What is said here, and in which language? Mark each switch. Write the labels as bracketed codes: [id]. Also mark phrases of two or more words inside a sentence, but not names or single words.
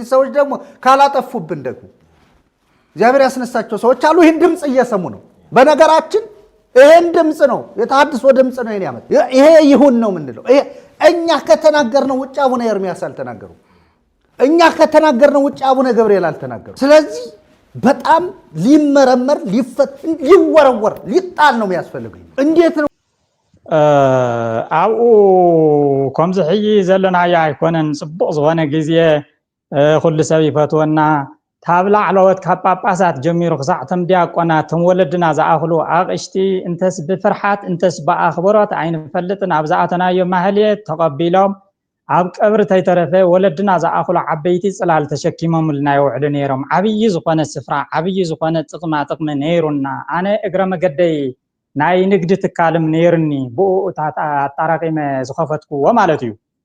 [am] ሰዎች ደግሞ ካላጠፉብን ደግሞ እግዚአብሔር ያስነሳቸው ሰዎች አሉ ይሄን ድምጽ እየሰሙ ነው በነገራችን ይሄን ድምጽ ነው የታድሶ ድምጽ ነው ያመጣ ይሄ ይሁን ነው ምንድነው እኛ ከተናገርነው ውጭ አቡነ ኤርሚያስ አልተናገሩ እኛ ከተናገርነው ውጭ አቡነ ገብርኤል አልተናገሩ። ስለዚህ በጣም ሊመረመር ሊፈትን ሊወረወር ሊጣል ነው የሚያስፈልገው። እንዴት ነው [ti] ኣብኡ ከምዚ ሕጂ ዘለናዮ ኣይኮነን ፅቡቕ ዝኾነ ግዜ ኩሉ ሰብ ይፈትወና ካብ ላዕለዎት ካብ ጳጳሳት ጀሚሩ ክሳዕ ቶም ዲያቆናት ቶም ወለድና ዝኣኽሉ ኣቕሽቲ እንተስ ብፍርሓት እንተስ ብኣኽብሮት ኣይንፈልጥን ኣብ ዝኣተናዮ ማህልየት ተቐቢሎም ኣብ ቀብሪ ተይተረፈ ወለድና ዝኣኽሉ ዓበይቲ ፅላል ተሸኪሞምልና ይውዕሉ ነይሮም። ዓብዪ ዝኾነ ስፍራ ዓብዪ ዝኾነ ጥቕማ ጥቕሚ ነይሩና። ኣነ እግረ መገደይ ናይ ንግዲ ትካልም ነይርኒ ብኡ ኣጣራቂመ ዝኸፈትኩዎ ማለት እዩ።